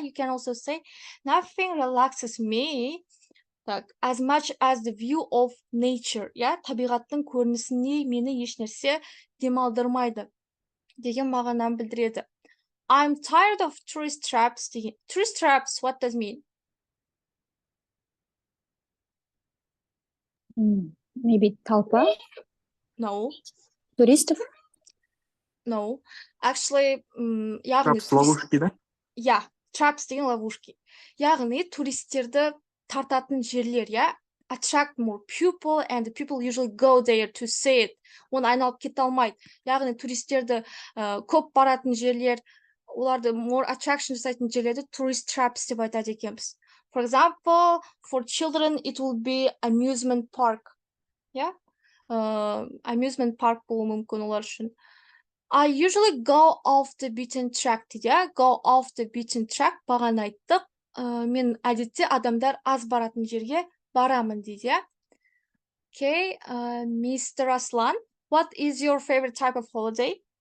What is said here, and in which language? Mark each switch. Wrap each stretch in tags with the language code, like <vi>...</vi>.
<en>You can also say nothing relaxes me as much as the view of nature, иә?</en> <kk>Табиғаттың көрінісіне мені еш нәрсе демалдырмайды деген мағынаны білдіреді.</kk> <en>I'm tired of tourist traps деген. Tourist traps, what does it mean?</en> <ru>Maybe толпа?</ru> <en>No.</en> <ru>Туристов?</ru> <en>No. Actually, яғни</en> <ru>Traps, ловушки, да?</ru> <kk>Yeah, traps деген ловушки. Яғни туристерді тартатын жерлер,</kk> <en>иә, attract more people and people usually go there to see it.</en> <kk>Оны айналып кете алмайды. Яғни туристерді көп баратын жерлер, оларды</kk> <en>more attraction</en> <kk>жасайтын жерлерді tourist traps деп айтады екенбіз.</kk> <en>For example, for children it will be amusement park. Yeah?</en> <kk>Amusement park болуы мүмкін олар үшін.</kk> <en>I usually go off the beaten track дейді, иә? Go off the beaten track</en> <kk>бағана айттық. Мен әдетте адамдар аз баратын жерге барамын дейді, иә?</kk> <en>Okay, Mr. Aslan, what is your favorite type of holiday?</en>